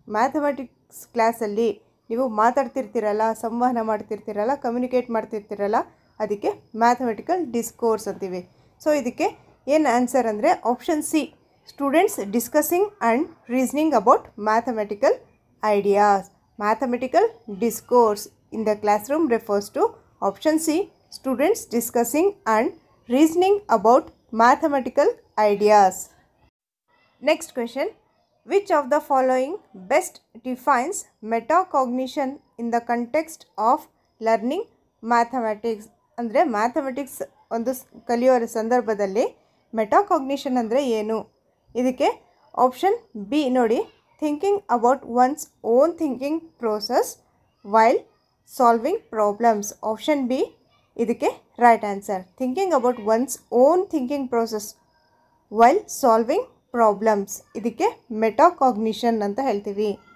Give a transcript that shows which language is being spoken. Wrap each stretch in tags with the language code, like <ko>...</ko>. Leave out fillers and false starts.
<kn>Mathematics ಕ್ಲಾಸಲ್ಲಿ ನೀವು ಮಾತಾಡ್ತಿರ್ತೀರಲ್ಲ, ಸಂವಹನ ಮಾಡ್ತಿರ್ತೀರಲ್ಲ, ಕಮ್ಯುನಿಕೇಟ್ ಮಾಡ್ತಿರ್ತೀರಲ್ಲ, ಅದಕ್ಕೆ ಮ್ಯಾಥಮೆಟಿಕಲ್ ಡಿಸ್ಕೋರ್ಸ್ ಅಂತೀವಿ. ಸೊ ಇದಕ್ಕೆ ಏನು ಆನ್ಸರ್ ಅಂದರೆ option C,</kn> <en>students discussing and reasoning about mathematical ideas. Mathematical discourse in the classroom refers to option C, students discussing and reasoning about mathematical ideas. Next question, which of the following best defines metacognition in the context of learning mathematics?</en> <kn>ಅಂದರೆ mathematics ಒಂದು ಕಲಿಯೋ ಸಂದರ್ಭದಲ್ಲಿ metacognition ಅಂದರೆ ಏನು? ಇದಕ್ಕೆ option B ನೋಡಿ,</kn> <en>Thinking about one's own thinking process while solving problems. Option B</en> <kn>ಇದಕ್ಕೆ</kn> <en>Right answer. Thinking about one's own thinking process while solving problems,</en> <kn>ಇದಕ್ಕೆ ಮೆಟಾಕಾಗ್ನಿಷನ್ ಅಂತ ಹೇಳ್ತೀವಿ.</kn>